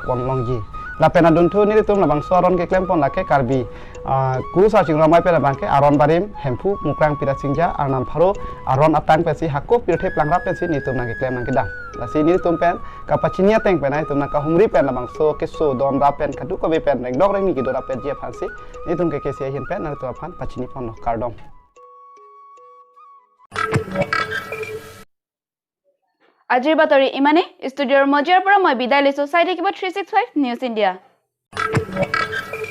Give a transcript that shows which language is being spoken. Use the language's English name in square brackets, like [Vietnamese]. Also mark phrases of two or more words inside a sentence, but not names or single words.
[Karbi] pon longji la pena duntu ni tum labang soron ke klem pon lake karbi guru sa ching ramai pela bangke aron barim hempu mukrang pira singja arnam pharo aron atang pesi hakko pirthe plangra pesi ni tum nang ke klem nang ke dang la si ni tum pen kapachinia teng pen ai tum nang ka humri pen labang so ke so don ra pen kadu ko be pen reng dok reng ni ki do ra pen je phansi ni tum ke se hin pen nang tu phan pachini pon no kardom [Assamese] আজিৰ বাতৰি ইমানে ষ্টুডিঅ'ৰ মজিয়াৰ পৰা মই বিদায় লৈছো চাই থাকিব 365 নিউজ ইণ্ডিয়া